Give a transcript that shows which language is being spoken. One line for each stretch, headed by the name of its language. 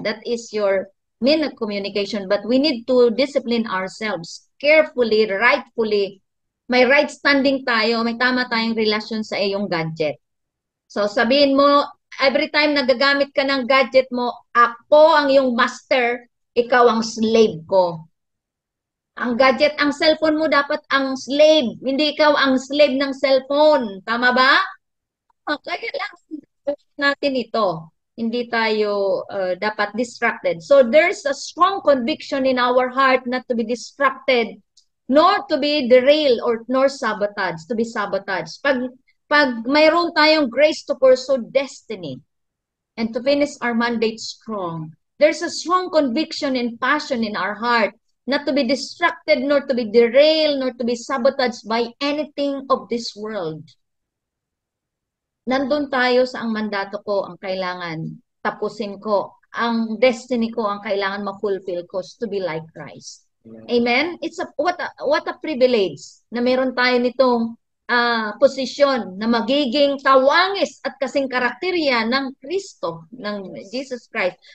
English: That is your mean of communication. But we need to discipline ourselves carefully, rightfully.
Filipino: May right standing tayo, may tama tayong relasyon sa iyong gadget. So sabihin mo, every time nagagamit ka ng gadget mo,
English: ako ang iyong master,
Filipino: ikaw ang slave ko. Ang gadget, ang cellphone mo dapat ang slave, hindi ikaw ang slave ng cellphone. Tama ba? Kaya lang natin ito. Hindi tayo dapat distracted.
English: So there's a strong conviction in our heart not to be distracted, nor to be derailed or nor sabotage, to be sabotaged.
Filipino: Pag mayroon tayong
English: grace to pursue destiny and to finish our mandate strong, there's a strong conviction and passion in our heart not to be distracted, nor to be derailed, nor to be sabotaged by anything of this world.
Filipino: Nandun tayo sa ang mandato ko, ang kailangan tapusin ko. Ang destiny ko, ang kailangan ma-fulfill ko to be like Christ. Amen?
English: It's what a privilege
Filipino: na meron tayo nitong posisyon na magiging tawangis at kasing karakterya ng Kristo, ng Jesus Christ.